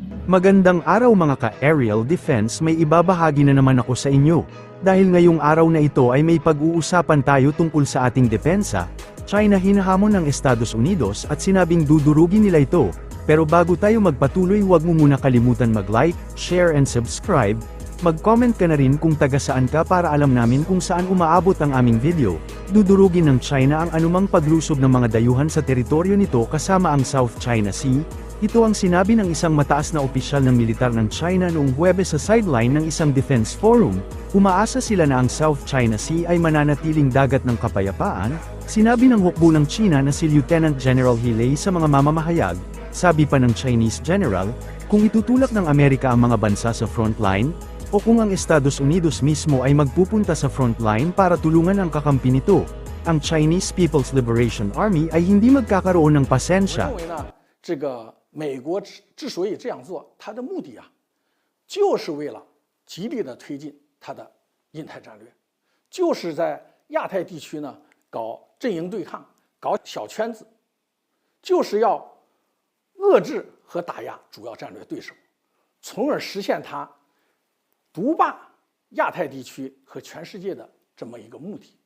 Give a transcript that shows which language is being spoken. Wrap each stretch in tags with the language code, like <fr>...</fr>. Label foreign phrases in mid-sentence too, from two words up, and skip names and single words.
<tl>Magandang araw mga ka-</tl> <en>aerial defense,</en> <tl>may ibabahagi na naman ako sa inyo. Dahil ngayong araw na ito ay may pag-uusapan tayo tungkol sa ating depensa. China hinahamon ng Estados Unidos at sinabing dudurugin nila ito. Pero bago tayo magpatuloy, huwag mo muna kalimutan mag-</tl> <en>like, share and subscribe.</en> <tl>Mag-comment ka na rin kung taga saan ka para alam namin kung saan umaabot ang aming video. Dudurugin ng China ang anumang paglusob ng mga dayuhan sa teritoryo nito kasama ang South China Sea. Ito ang sinabi ng isang mataas na opisyal ng militar ng China noong Huwebes sa sideline ng isang</tl> <en>defense forum.</en> <tl>Umaasa sila na ang South China Sea ay mananatiling dagat ng kapayapaan. Sinabi ng hukbo ng China na si Lieutenant General He Lei sa mga mamamahayag. Sabi pa ng</tl> <en>Chinese general,</en> <tl>kung itutulak ng Amerika ang mga bansa sa frontline, o kung ang Estados Unidos mismo ay magpupunta sa frontline para tulungan ang kakampi nito, ang Chinese People's Liberation Army ay hindi magkakaroon ng pasensya.</tl> <zh>美国之所以这样做，它的目的就是为了极力的推进它的印太战略，就是在亚太地区呢搞阵营对抗，搞小圈子，就是要遏制和打压主要战略对手，从而实现它独霸亚太地区和全世界的这么一个目的。</zh>